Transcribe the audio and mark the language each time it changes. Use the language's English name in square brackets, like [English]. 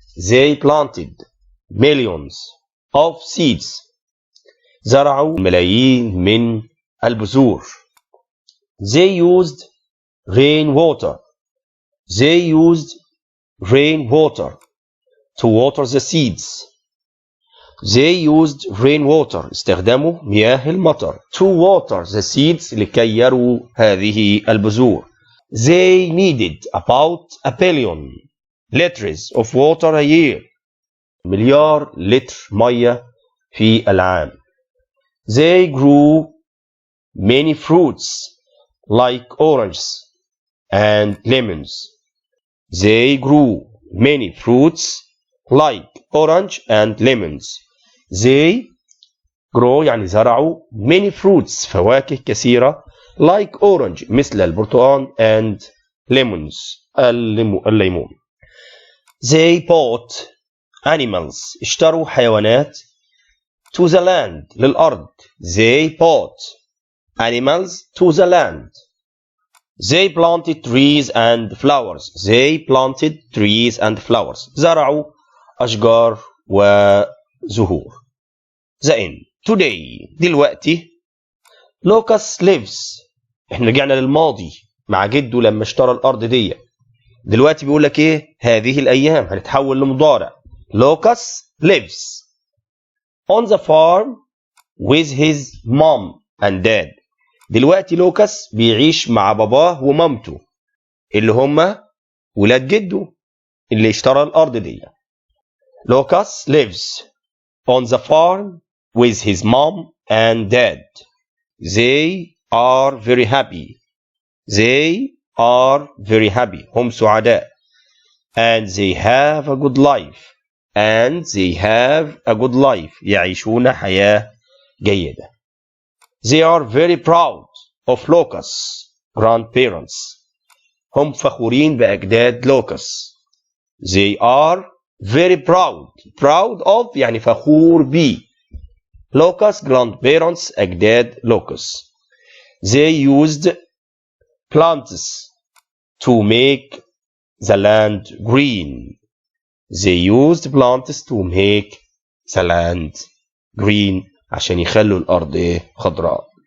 [English] They planted millions of seeds. [Arabic] زرعوا ملايين من البذور. [English] They used rainwater. They used rainwater to water the seeds. They used rainwater. [Arabic] استخدموا مياه المطر [English] to water the seeds [Arabic] لكي يرووا هذه البذور. [English] They needed about a billion liters of water a year. [Arabic] مليار لتر مية في العام. [English] They grew many fruits like oranges and lemons. They grew many fruits like orange and lemons. They grow [Arabic] يعني زرعوا [English] many fruits [Arabic] فواكه كثيرة [English] like orange [Arabic] مثل البرتقال [English] and lemons [Arabic] الليمون. [English] They bought animals [Arabic] اشتروا حيوانات [English] to the land [Arabic] للأرض. [English] They bought animals to the land. They planted trees and flowers. They planted trees and flowers. [Arabic] زرعوا أشجار وزهور. [English] The end. Today دلوقتي Lucas lives. [Arabic] احنا رجعنا للماضي مع جده لما اشترى الأرض دي. دلوقتي بيقول لك ايه؟ هذه الأيام هنتحول لمضارع. [English] Lucas lives on the farm with his mom and dad. [Arabic] دلوقتي لوكاس بيعيش مع باباه ومامته اللي هم ولاد جده اللي اشترى الأرض دي. [English] Lucas lives on the farm with his mom and dad. They are very happy. They are very happy. [Arabic] هم سعداء. [English] And they have a good life. And they have a good life. [Arabic] يعيشون حياة جيدة. [English] They are very proud of Lucas' grandparents. [Arabic] هم فخورين بأجداد لوكاس. [English] They are very proud. [Arabic] Proud of يعني فخور ب. [English] Lucas' grandparents [Arabic] أجداد لوكاس. [English] They used plants to make the land green. They used plants to make the land green [Arabic] عشان يخلوا الأرض خضراء.